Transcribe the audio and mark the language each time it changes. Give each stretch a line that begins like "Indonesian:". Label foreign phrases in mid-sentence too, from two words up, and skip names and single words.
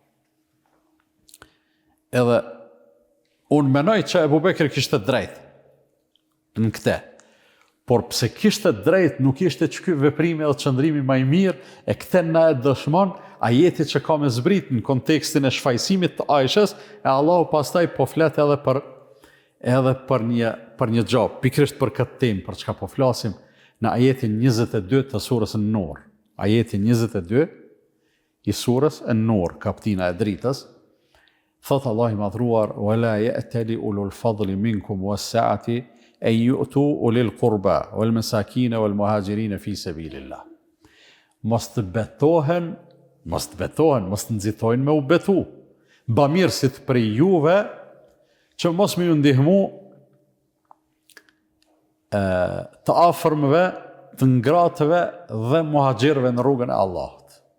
Albanian: Edhe, unë menoj që Abu Bekri kishte drejt në këte, por pse kishte drejt, nuk ishte që ky veprimi dhe qëndrimi më i mirë, e kthen na e dëshmon ajeti që ka me zbrit në kontekstin e shfaqsimit të Aishës, e Allahu pastaj po flet edhe për një gjë, pikërisht për këtë temë, për çka po flasim në ajetin 22 të surës An-Nur. Ajeti 22 i surës An-Nur, kaptina e dritës, thot Allah i madhruar:
Arabic: "ولا يأتل أولو الفضل منكم والسعة أن يؤتوا أولي القربى والمساكين والمهاجرين في سبيل الله."
Albanian: Mos të betohen, mos të nxitojnë me u betu bamirësit prej juve që mos më ju ndihmu të afërmëve, të ngratëve dhe muhaxhirëve në rrugën e Allahut.